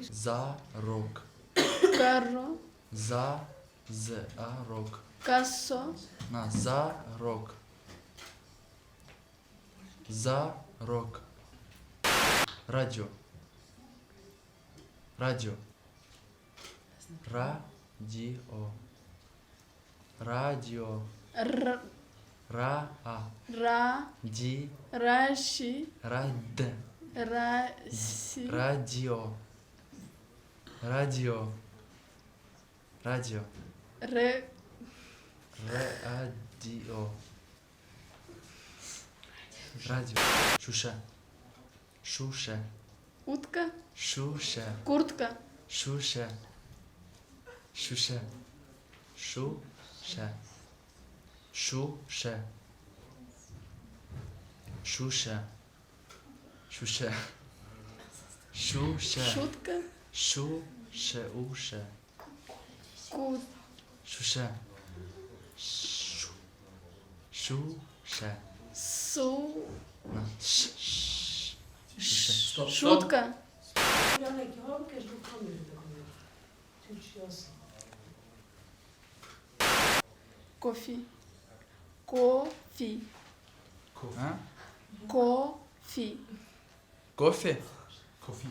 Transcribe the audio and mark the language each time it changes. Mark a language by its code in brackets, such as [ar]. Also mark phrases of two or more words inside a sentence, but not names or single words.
[ku] Zarok. Kerro. Zarok. Kasso. Na, zarok. Zarok. Radyo. Radyo. Radio. Radio. R. Ra. Ra. Di. Rashi. Rad. Rasi. Radio. Radio. Radio. Re. Radio. Radio. Şuşa. Şuşa. [ru] Утка. [ku] Şuşa. [ru] Куртка. [ku] Şuşa. Şuşa. Şuşa. Şuşa. Şuşa. Şuşa. Şuşa. [ru] Шутка. [ku] Şuşa. Uşa. Ку. Şuşa. Şu. Şuşa. Су. Na. Şuşa. [ru] Шутка. Кофе. Кофе. Ha? Кофе. Кофе. Кофе.